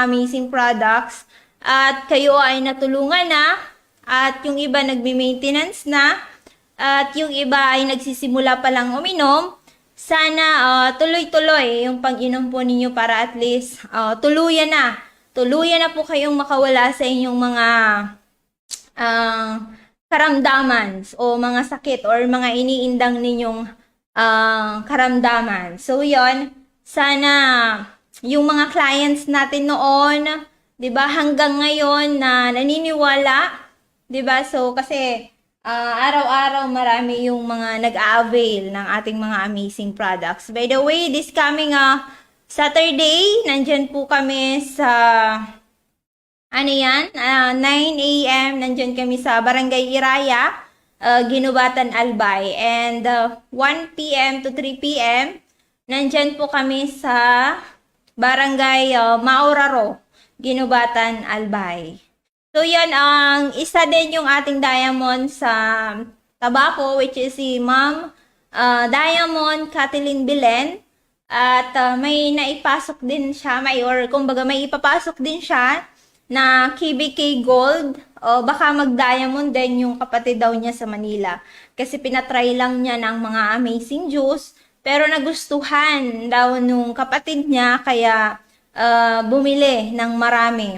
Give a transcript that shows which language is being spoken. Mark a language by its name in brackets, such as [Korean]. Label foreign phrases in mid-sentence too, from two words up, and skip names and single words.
[English] amazing products, [Filipino] at kayo ay natulungan na, at yung iba nagme-maintenance na, at yung iba ay nagsisimula pa lang uminom, sana tuloy-tuloy yung pag-inom po ninyo para at least tuluyan na po kayong makawala sa inyong mga karamdaman o mga sakit or mga iniindang ninyong karamdaman. So, yon, sana yung mga clients natin noon, 'di ba, hanggang ngayon na naniniwala, 'di ba? So kasi araw-araw marami yung mga nag-a-avail ng ating mga [English] amazing products. By the way, this coming Saturday, [Filipino] nandyan po kami sa Ano yan? 9 a.m. nandyan kami sa Barangay Iraya, Ginubatan, Albay. [English] And 1 p.m. to 3 p.m. [Filipino] nandyan po kami sa Barangay Mauraro, Ginubatan, Albay. So yan, ang isa din yung ating diamond sa Tabaco, [English] which is [Filipino] si Ma'am Diamond Kathleen Bilen. At may naipasok din siya, kumbaga may ipapasok din siya na KBK Gold o baka mag-diamond din yung kapatid daw niya sa Manila. Kasi pinatry lang niya ng mga [English] amazing juice [Filipino] pero nagustuhan daw nung kapatid niya kaya bumili ng marami.